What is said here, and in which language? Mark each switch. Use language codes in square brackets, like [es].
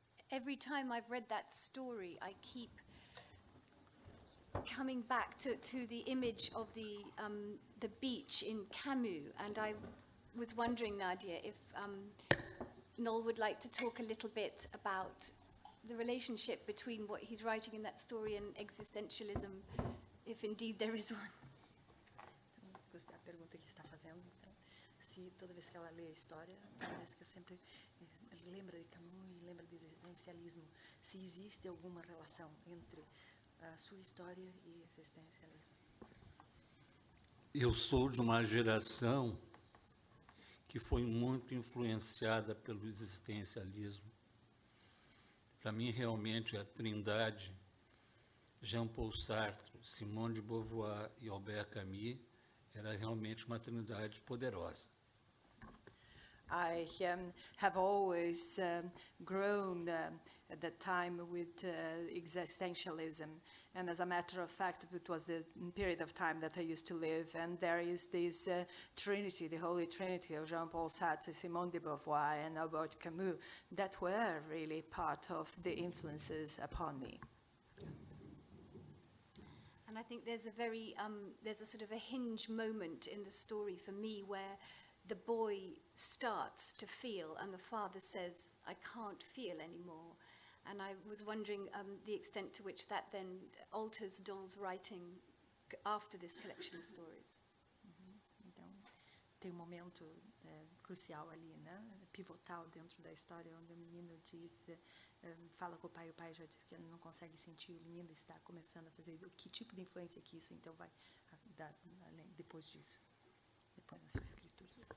[en] Every time I've read that story, I keep coming back to the image of the beach in Camus, and I was wondering, Nadia, if Noll would like to talk a little bit about the relationship between what he's writing in that story and existentialism, if indeed there is one. [pt] Gostei da pergunta que está fazendo. Então, se toda vez que ela lê a história, parece que ela sempre lembra de Camus e lembra de existencialismo. Se existe alguma relação entre a sua história e existencialismo? Eu sou de uma geração que foi muito influenciada pelo existencialismo. Para mim, realmente, a trindade, Jean-Paul Sartre, Simone de Beauvoir e Albert Camus, era realmente uma trindade poderosa. [en] I have always grown at that time with existentialism, and as a matter of fact, it was the period of time that I used to live, and there is this Trinity, the Holy Trinity of Jean-Paul Sartre, Simone de Beauvoir, and Albert Camus, that were really part of the influences upon me. And I think there's a sort of a hinge moment in the story for me where the boy starts to feel and the father says, I can't feel anymore. And I was wondering the extent to which that then alters Noll's writing after this collection of stories. [pt] Então, tem momento crucial ali, né? Pivotal dentro da história, onde o menino diz, fala com o pai já diz que ele não consegue sentir, o menino está começando a fazer, que tipo de influência que isso então vai dar depois disso, depois da sua escritura.